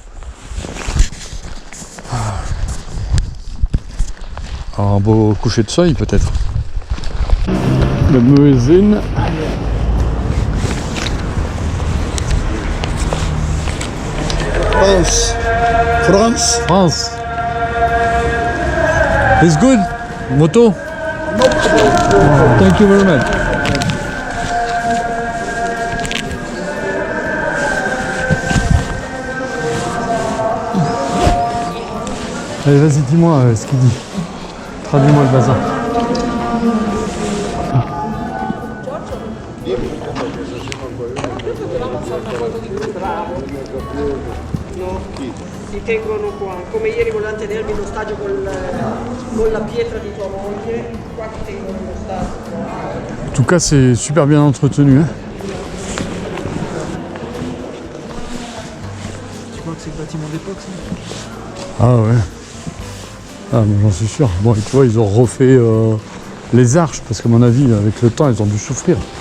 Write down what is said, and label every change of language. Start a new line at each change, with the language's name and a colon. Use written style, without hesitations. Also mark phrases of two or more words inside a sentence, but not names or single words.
French: Un beau coucher de soleil peut-être. Le muezzin. France.
English: It's good. Moto. Thank you very much.
French: Allez, vas-y, dis-moi ce qu'il dit. Traduis-moi le bazar.
Italian: Ti tengono qua, come ieri volevano tenermi in ostaggio con la pietra di tua moglie, qua ti tengono in ostaggio.
French: En tout cas, c'est super bien entretenu. Hein. Tu crois que c'est le bâtiment d'époque ça? Ah ouais. Ah, mais j'en suis sûr. Bon, et tu vois, ils ont refait les arches, parce qu'à mon avis, avec le temps, ils ont dû souffrir.